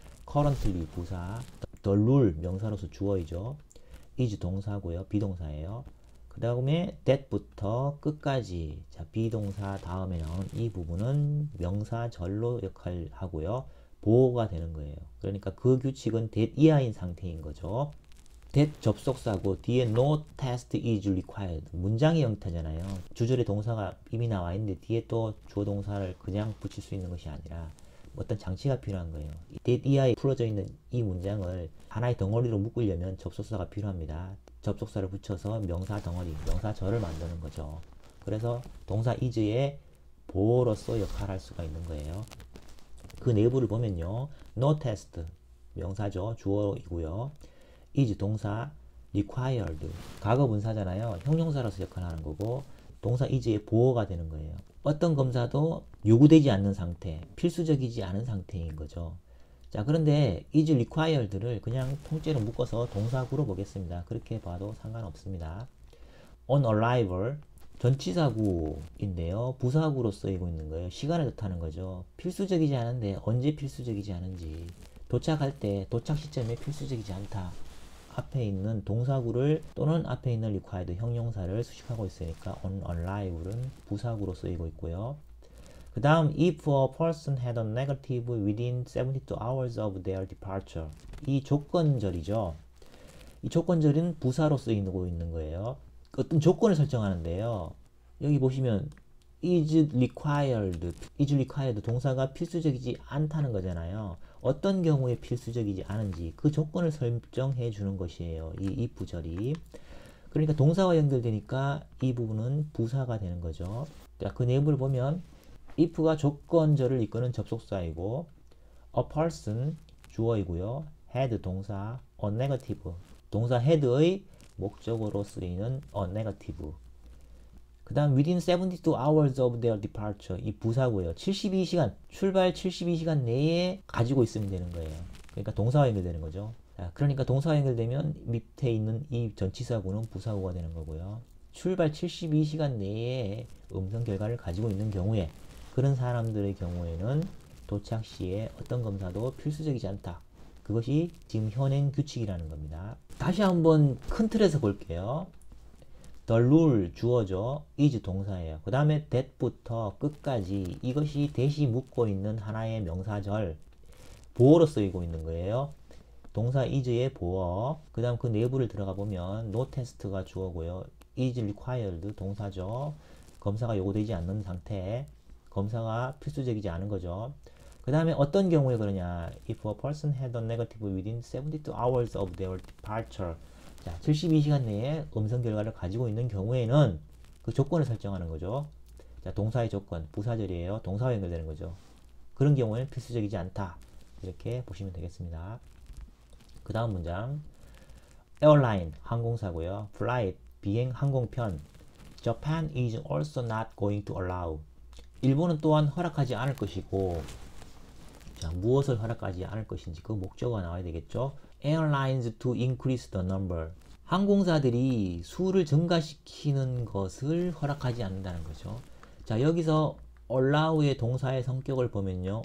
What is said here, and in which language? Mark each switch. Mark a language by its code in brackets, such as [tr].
[ko] currently 부사, the rule 명사로서 주어이죠. is 동사고요. 비동사예요. 그 다음에 that부터 끝까지, 자, 비동사 다음에 나오는 이 부분은 명사절로 역할을 하고요. 보호가 되는 거예요. 그러니까 그 규칙은 that 이하인 상태인 거죠. that 접속사고 뒤에 [en] no test is required. [ko] 문장의 형태잖아요. 주절에 동사가 이미 나와 있는데 뒤에 또 주어 동사를 그냥 붙일 수 있는 것이 아니라 어떤 장치가 필요한 거예요. that 이하에 풀어져 있는 이 문장을 하나의 덩어리로 묶으려면 접속사가 필요합니다. 접속사를 붙여서 명사 덩어리, 명사절을 만드는 거죠. 그래서 동사 is의 보호로서 역할을 할 수가 있는 거예요. 그 내부를 보면요. no test, 명사죠. 주어이고요. is 동사, required, 과거분사잖아요. 형용사로서 역할하는 거고 동사 is의 보호가 되는 거예요. 어떤 검사도 요구되지 않는 상태, 필수적이지 않은 상태인 거죠. 자, 그런데 is required를 그냥 통째로 묶어서 동사구로 보겠습니다. 그렇게 봐도 상관없습니다. on arrival, 전치사구인데요. 부사구로 쓰이고 있는 거예요. 시간을 뜻하는 거죠. 필수적이지 않은데 언제 필수적이지 않은지, 도착할 때 도착 시점에 필수적이지 않다. 앞에 있는 동사구를 또는 앞에 있는 required 형용사를 수식하고 있으니까 on arrival은 부사구로 쓰이고 있고요. 그 다음 [en] if a person had a negative within 72 hours of their departure, [ko] 이 조건절이죠. 이 조건절은 부사로 쓰이고 있는 거예요. 어떤 조건을 설정하는데요. 여기 보시면 is required 동사가 필수적이지 않다는 거잖아요. 어떤 경우에 필수적이지 않은지 그 조건을 설정해 주는 것이에요. 이 if 절이. 그러니까 동사와 연결되니까 이 부분은 부사가 되는 거죠. 자, 그 내부를 보면 if가 조건절을 이끄는 접속사이고 a person 주어이고요. had 동사, a negative 동사 had의 목적으로 쓰이는 a negative. 그 다음 [en] within 72 hours of their departure, [ko] 이 부사고요. 72시간, 출발 72시간 내에 가지고 있으면 되는 거예요. 그러니까 동사와 연결되는 거죠. 자, 그러니까 동사와 연결되면 밑에 있는 이 전치사구는 부사구가 되는 거고요. 출발 72시간 내에 음성 결과를 가지고 있는 경우에, 그런 사람들의 경우에는 도착 시에 어떤 검사도 필수적이지 않다. 그것이 지금 현행 규칙이라는 겁니다. 다시 한번 큰 틀에서 볼게요. the rule 주어죠. is 동사예요. 그 다음에 that부터 끝까지 이것이 that이 묶고 있는 하나의 명사절, 보어로 쓰이고 있는 거예요. 동사 is의 보어. 그 다음 그 내부를 들어가 보면 no test가 주어고요. is required 동사죠. 검사가 요구되지 않는 상태, 검사가 필수적이지 않은 거죠. 그 다음에 어떤 경우에 그러냐. [en] If a person had a negative within 72 hours of their departure. [ko] 자, 72시간 내에 음성 결과를 가지고 있는 경우에는 그 조건을 설정하는 거죠. 자, 동사의 조건, 부사절이에요. 동사와 연결되는 거죠. 그런 경우에는 필수적이지 않다. 이렇게 보시면 되겠습니다. 그 다음 문장. airline, 항공사고요. flight, 비행, 항공편. [en] Japan is also not going to allow. [ko] 일본은 또한 허락하지 않을 것이고, 자, 무엇을 허락하지 않을 것인지 그 목적어가 나와야 되겠죠. [en] Airlines to increase the number. [ko] 항공사들이 수를 증가시키는 것을 허락하지 않는다는 거죠. 자, 여기서 allow의 동사의 성격을 보면요.